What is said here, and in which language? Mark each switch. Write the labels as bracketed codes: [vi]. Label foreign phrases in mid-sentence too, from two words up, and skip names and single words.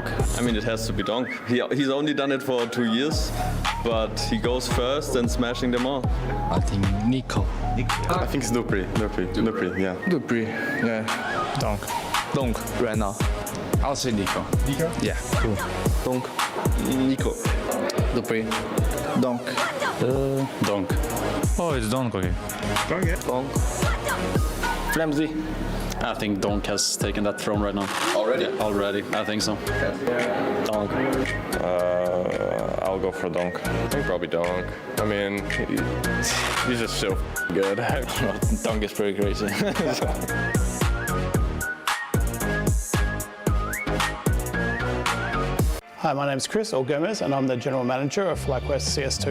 [en] I mean, it has to be Donk. He's only done it for 2 years, but he goes first and smashing them all. I think Nico. I think it's Dupree. Dupree, yeah. Dupree, yeah. Donk. Donk, right now. I'll say Nico. Nico? Yeah, cool. Donk. Nico. Dupree. Donk. Donk. Oh, it's Donk, okay. Donk, yeah. Donk. KRiMZ. I think Donk has taken that throne right now. Already? Already, I think so. Donk. I'll go for Donk. I think probably Donk. I mean, he's just so good. Donk is pretty crazy. Hi, my name is Chris Gomez, and I'm the General Manager of FaZe CS2.